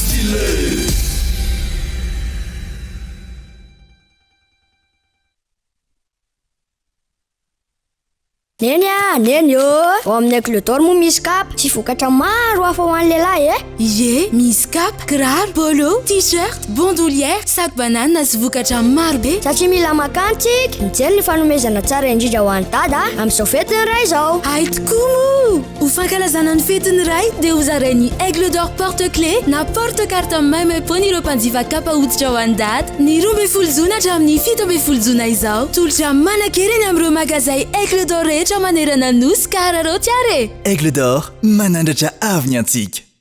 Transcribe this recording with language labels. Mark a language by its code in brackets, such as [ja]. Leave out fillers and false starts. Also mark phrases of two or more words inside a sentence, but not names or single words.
[mg] Neny ao amin'ny aigle d'or moa misy kapa sy vokatra maro hafa ho an'ny lehilahy Ie, misy kapa, kiraro, polo, t-shirt, bandoulière, [fr] sac banane [mg] sy vokatra maro be. Satria mila makantsika mijery ny fanomezana tsara indrindra ho an'ny dada amin'izao fetiny ray izao. Hay tokoa moa! Ho fankalazana ny fetiny ray dia ho zarainy aigle d'or porte-clé na porte-carte maimaimpony ireo mpanjifa kapa hoditra ho an'ny dada. Ny 12 jona hatramin'ny 17 jona izao. Tolotra manan-kereny amin'ireo magazay aigle d'or rehetra manerana nosy kararao tiare. Aigle d'or manandratra avy antsika.